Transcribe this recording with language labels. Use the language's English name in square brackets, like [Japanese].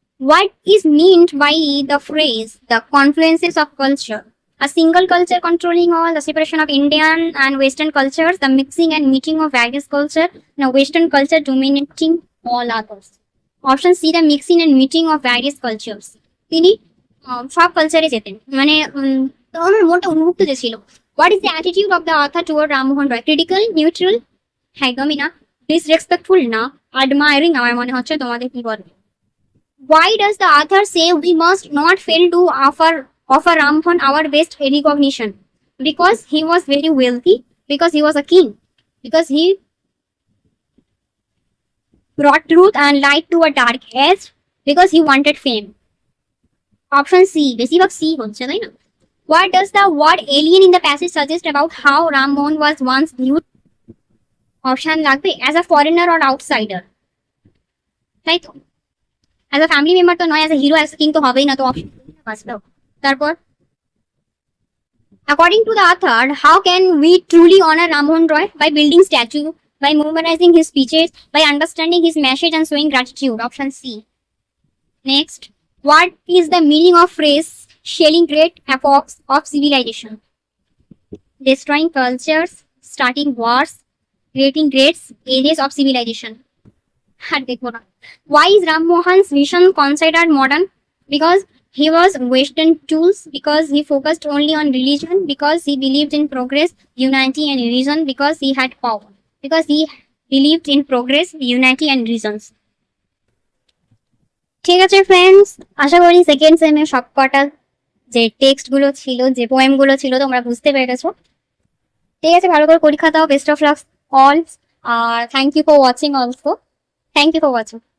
[English] What is meant by the phrase the confluences of culture? A single culture controlling all, the separation of Indian and Western cultures, the mixing and meeting of various culture, and a Western culture dominating all others. Option C, the mixing and meeting of various cultures. [Bangla] তিনি সব কালচারে যেতেন, মানে আমার মনটা উন্মুক্ত যে ছিল। [English] What is the attitude of the author toward Rammohan Roy? Critical, neutral, [Bangla] একদমই না, [English] disrespectful [Bangla] না, [English] admiring [Bangla] আমার মনে হচ্ছে, তোমাদের কি বলে? [English] Why does the author say we must not fail to offer Rammohan our best recognition? Because he was very wealthy, because he was a king, because he brought truth and light to a dark age because he wanted fame. [Bangla] Option C, বেশিরভাগ C হচ্ছে তাই না? [English] What does the word alien in the passage suggest about how Ram Mohan was once viewed? Option [Bangla] লাগবে [English] as a foreigner or outsider. [Bangla] তাই তো? [English] As a family member [Bangla] তো নয়, [English] as a hero, as a king [Bangla] তো হবেই না, তো option বাঁচলো। তারপর [English] according to the author, how can we truly honor Ram Mohan Roy? By building statue, by memorizing his speeches, by understanding his message and showing gratitude. Option C. Next, what is the meaning of phrase shelling great epochs of civilization? Destroying cultures, starting wars, creating great ages of civilization. [Bangla] আর দেখো না। [English] Why is Ram Mohan's vision considered modern? Because he was Western tools, because he focused only on religion, because he believed in progress, unity and reason, because he had power, because he believed in progress, unity and reasons. [Bangla] ঠিক আছে friends, আশা করি second সেমে সবকটা যে text গুলো ছিল, যে poem গুলো ছিল তোমরা বুঝতে পেরেছো। ঠিক আছে, ভালো করে পরীক্ষা দাও, [English] Best of luck all, আর thank you for watching also. Thank you for watching.